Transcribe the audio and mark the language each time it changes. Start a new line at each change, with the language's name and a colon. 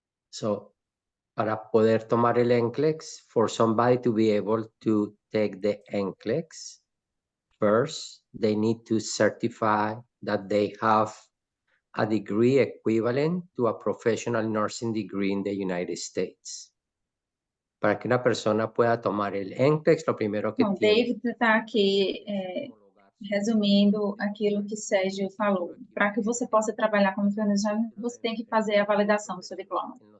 English: So,
Spanish: para poder tomar el NCLEX,
English: for somebody to be able to take the NCLEX, first, they need to certify that they have a degree equivalent to a professional nursing degree in the United States.
Spanish: Para que una persona pueda tomar el NCLEX, lo primero que
Portuguese: Bom,
Spanish: tiene
Portuguese: David está aqui resumindo aquilo que Sérgio falou. Para que você possa trabalhar como enfermeiro, você tem que fazer a validação do seu diploma.